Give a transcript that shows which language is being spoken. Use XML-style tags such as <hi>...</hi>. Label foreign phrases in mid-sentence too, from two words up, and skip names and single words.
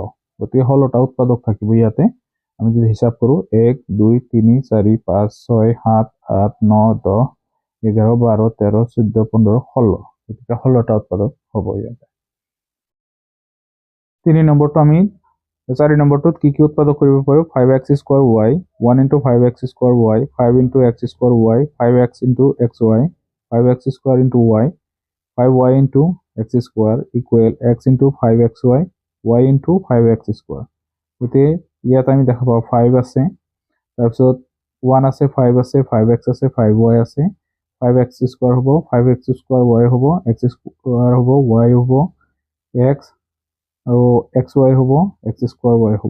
<as>গতিকে 16টা উৎপাদক থাকিব ইয়াতে। আমি যদি হিসাব কৰো 1 2 3 4 5 6 7 8 9 10 11 12 13 14 15 16। গতিকে 16টা উৎপাদক হ'ব ইয়াতে। 3 নম্বৰটো আমি 4 নম্বৰটোত কি কি উৎপাদক কৰিব পাৰো, 5x² y, 1 × 5x² y, 5 × x² y, 5x × xy, 5x² × y, 5y × x² equal x × 5xy, y × 5x²। গতিকে ইয়াত আমি দেখা পাওঁ 5 আছে, তাৰপিছত 1 আছে, 5 আছে, 5x আছে, 5y আছে, 5x² হ'ব, 5x² y হ'ব, x² হ'ব, y হ'ব, x আৰু xy হ'ব, x² y হ'ব।</as>